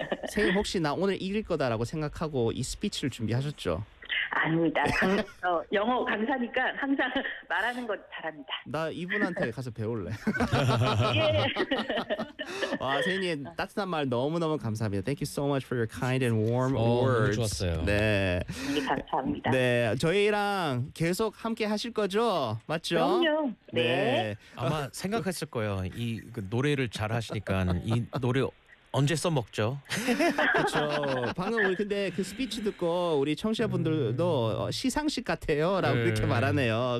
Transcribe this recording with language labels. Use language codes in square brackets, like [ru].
[ko] 세희 혹시 나 오늘 이길 거다라고 생각하고 이 스피치를 준비하셨죠? 아닙니다. 영어 강사니까 항상 말하는 거 잘합니다. 나 이분한테 가서 배울래. 예. 와, 세희님 따뜻한 말 너무너무 감사합니다. [en] Thank you so much for your kind and warm words. [ko] 너무 좋았어요. 네. 감사합니다. 네, 저희랑 계속 함께 하실 거죠? 맞죠? 그럼요. 네. 네. 아마 생각했을 거예요. 이 그 노래를 잘 하시니까 이 노래 언제 써먹죠? 그렇죠. 방금 우리 근데 그 스피치 듣고 우리 청취자분들도 시상식 같아요 라고 그렇게 말하네요.